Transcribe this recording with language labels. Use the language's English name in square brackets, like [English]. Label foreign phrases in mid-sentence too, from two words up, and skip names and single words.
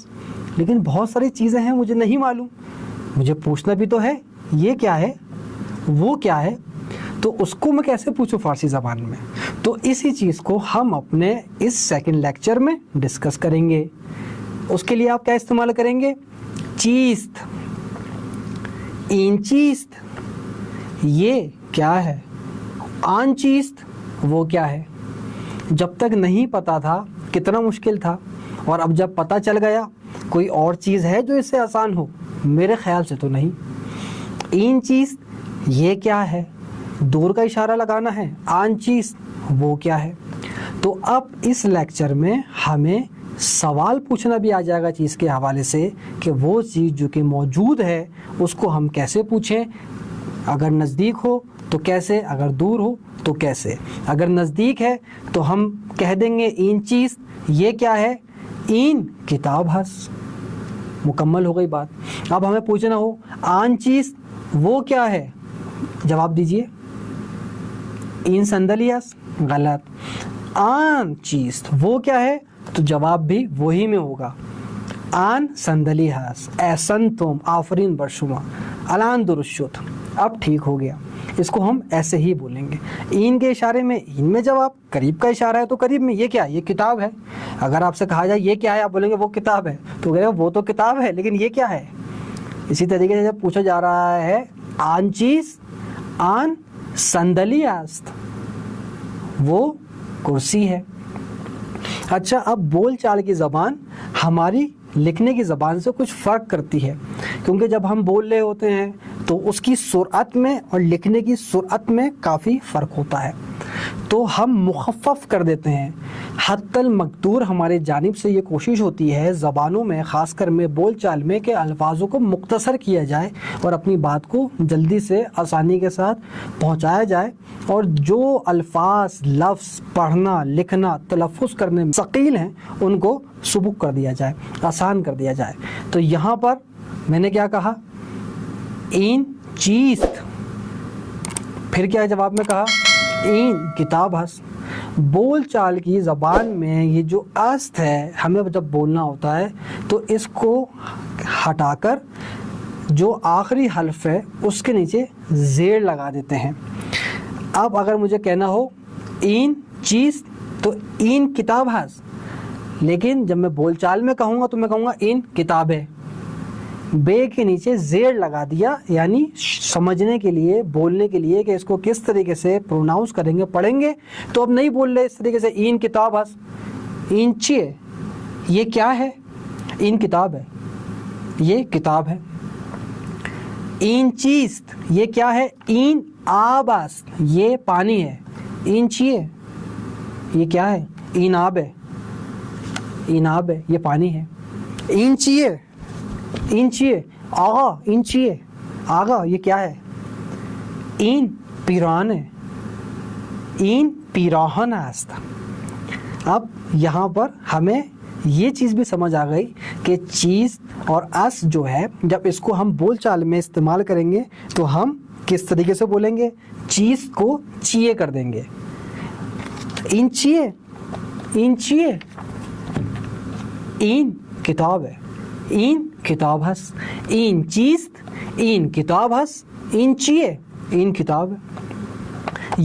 [Urdu] لیکن بہت ساری چیزیں ہیں مجھے نہیں معلوم، مجھے پوچھنا بھی تو ہے یہ کیا ہے، وہ کیا ہے، تو اس کو میں کیسے پوچھوں فارسی زبان میں؟ تو اسی چیز کو ہم اپنے اس سیکنڈ لیکچر میں ڈسکس کریں گے۔ اس کے لیے آپ کیا استعمال کریں گے؟ [Persian] چیست، این چیست [Urdu] یہ کیا ہے، [Persian] آن چیست [Urdu] وہ کیا ہے۔ جب تک نہیں پتا تھا کتنا مشکل تھا، اور اب جب پتہ چل گیا کوئی اور چیز ہے جو اس سے آسان ہو؟ میرے خیال سے تو نہیں۔ [Persian] این چیست [Urdu] یہ کیا ہے، دور کا اشارہ لگانا ہے، [Persian] آن چیز [Urdu] وہ کیا ہے۔ تو اب اس لیکچر میں ہمیں سوال پوچھنا بھی آ جائے گا چیز کے حوالے سے کہ وہ چیز جو کہ موجود ہے اس کو ہم کیسے پوچھیں، اگر نزدیک ہو تو کیسے، اگر دور ہو تو کیسے۔ اگر نزدیک ہے تو ہم کہہ دیں گے [Persian] این چیز [Urdu] یہ کیا ہے، [Persian] این کتاب ہس، [Urdu] مکمل ہو گئی بات۔ اب ہمیں پوچھنا ہو [Persian] آن چیز [Urdu] وہ کیا ہے، جواب دیجئے [Persian] این صندلی ہس، [Urdu] غلط۔ [Persian] آن چیز [Urdu] وہ کیا ہے تو جواب بھی وہی میں ہوگا، [Persian] آن صندلی ہس، احسنتم، آفرین بر شما، الان درست شد، [Urdu] اب ٹھیک ہو گیا۔ اس کو ہم ایسے ہی بولیں گے، این کے اشارے میں این میں جواب، قریب کا اشارہ ہے تو قریب میں یہ کیا ہے، یہ کتاب ہے۔ اگر آپ سے کہا جائے یہ کیا ہے، آپ بولیں گے وہ کتاب ہے، تو کہے گا وہ تو کتاب ہے لیکن یہ کیا ہے۔ اسی طریقے سے جب پوچھا جا رہا ہے [Persian] آن چیز، آن صندلی است، [Urdu] وہ کرسی ہے۔ اچھا، اب بول چال کی زبان ہماری لکھنے کی زبان سے کچھ فرق کرتی ہے، کیونکہ جب ہم بول رہے ہوتے ہیں تو اس کی سرعت میں اور لکھنے کی سرعت میں کافی فرق ہوتا ہے، تو ہم مخفف کر دیتے ہیں۔ حتی المقدور ہمارے جانب سے یہ کوشش ہوتی ہے زبانوں میں، خاص کر میں بول چال میں، کہ الفاظوں کو مختصر کیا جائے اور اپنی بات کو جلدی سے آسانی کے ساتھ پہنچایا جائے، اور جو الفاظ، لفظ پڑھنا، لکھنا، تلفظ کرنے میں ثقیل ہیں ان کو سبک کر دیا جائے، آسان کر دیا جائے۔ تو یہاں پر میں نے کیا کہا، [Persian] این چیست، [Urdu] پھر کیا جواب میں کہا، [Persian] این کتاب ہس۔ [Urdu] بول چال کی زبان میں یہ جو است ہے، ہمیں جب بولنا ہوتا ہے تو اس کو ہٹا کر جو آخری حرف ہے اس کے نیچے زیر لگا دیتے ہیں۔ اب اگر مجھے کہنا ہو [Persian] این چیز [Urdu] تو [Persian] این کتاب ہس، [Urdu] لیکن جب میں بول چال میں کہوں گا تو میں کہوں گا [Persian] این کتاب ہے، [Urdu] بے کے نیچے زیر لگا دیا، یعنی سمجھنے کے لیے، بولنے کے لیے کہ اس کو کس طریقے سے پروناؤنس کریں گے، پڑھیں گے، تو اب نہیں بول رہے اس طریقے سے [Persian] این کتاب ہس، این چیے [Urdu] یہ کیا ہے، [Persian] این کتاب ہے، [Urdu] یہ کتاب ہے۔ [Persian] این چیست [Urdu] یہ کیا ہے، [Persian] این آب است، [Urdu] یہ پانی ہے۔ [Persian] این چیے [Urdu] یہ کیا ہے، [Persian] این آب ہے، این آب ہے، [Urdu] یہ پانی ہے۔ [Persian] این چیے، این چیے آغا، این چیے آغا [Urdu] یہ کیا ہے، [Persian] این پیران ہے، این پیراہن است۔ [Urdu] اب یہاں پر ہمیں یہ چیز بھی سمجھ آ گئی کہ چیز اور اس جو ہے، جب اس کو ہم بول چال میں استعمال کریں گے تو ہم کس طریقے سے بولیں گے، چیز کو چیے کر دیں گے، [Persian] این چیے، این چیے، این کتاب ہے، این کتاب ہس، این چیز، این کتاب ہس، این چیے، این کتاب ہے۔